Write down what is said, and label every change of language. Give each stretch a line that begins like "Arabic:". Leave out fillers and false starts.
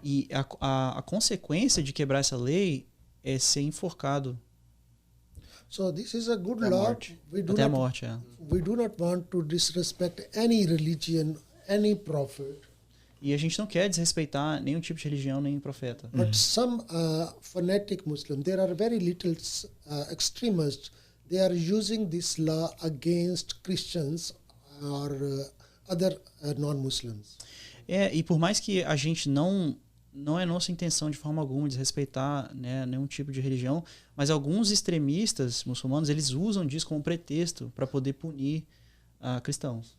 Portuguese: E a consequência de quebrar essa lei é ser enforcado.
English: So this is a good
Portuguese: Até a
English: law.
Portuguese: morte. Até a morte,
English: We do not want to disrespect any religion, any prophet.
Portuguese: E a gente não quer desrespeitar nenhum tipo de religião, nem profeta.
English: But some fanatic Muslims, there are very little extremists. They are using this law against Christians or other non-Muslims.
Portuguese: E por mais que a gente não é nossa intenção de forma alguma desrespeitar, né, nenhum tipo de religião, mas alguns extremistas muçulmanos, eles usam disso como pretexto para poder punir cristãos.